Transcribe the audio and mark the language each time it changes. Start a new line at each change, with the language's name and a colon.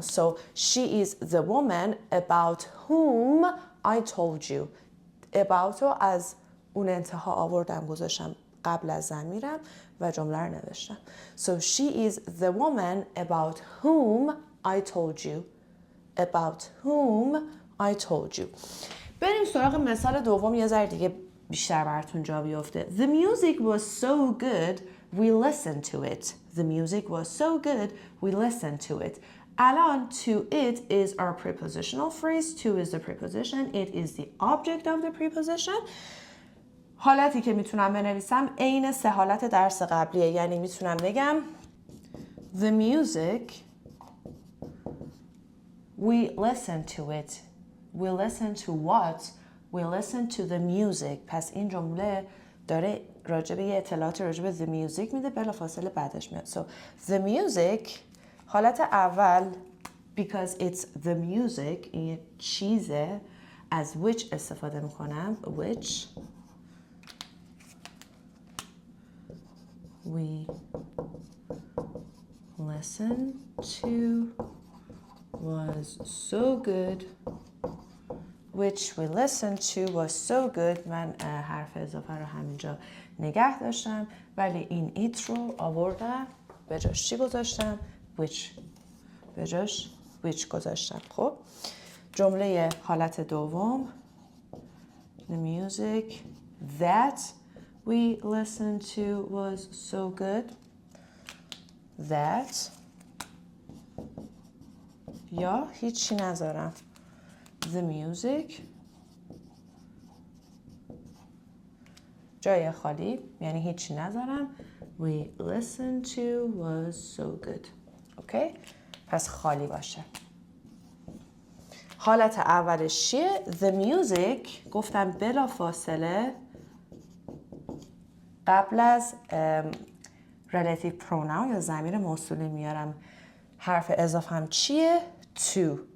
English: So, she is the woman about whom I told you.
Persian: About رو از اون انتها آوردم گذاشتم قبل از ضمیرم و جمله رو نوشتم.
English: So, she is the woman about whom I told you. About whom I told you.
Persian: بریم سراغ مثال دوم یه ذره دیگه بیشتر براتون جا بیفته.
English: The music was so good we listened to it. The music was so good we listened to it. الان to it is our prepositional phrase. To is the preposition. It is the object of the preposition.
Persian: حالتی که میتونم بنویسم عین سه حالت درس قبلیه. یعنی میتونم بگم
English: The music we listened to it. We listened to what? We listen to the music.
Persian: پس این جمله داره راجبه یه اطلاعات راجبه the music میده بلافاصله بعدش میاد.
English: So the music
Persian: حالت اول
English: because it's the music
Persian: این چیزه از which استفاده میکنم which
English: we listen to was so good which we listened to was so good.
Persian: من حرف اضافه رو همینجا نگه داشتم ولی این it رو آوردم به جاش چی گذاشتم؟ which. به جاش which گذاشتم. خب جمله حالت دوم
English: The music that we listened to was so good
Persian: that یا هیچی نذارم The music جای خالی یعنی هیچی نذارم
English: We listened to was so good.
Persian: اوکی؟ پس خالی باشه. حالت اولش چیه؟ The music گفتم بلا فاصله قبل از relative pronoun یا ضمیر موصولی میارم. حرف اضافه هم چیه؟ to.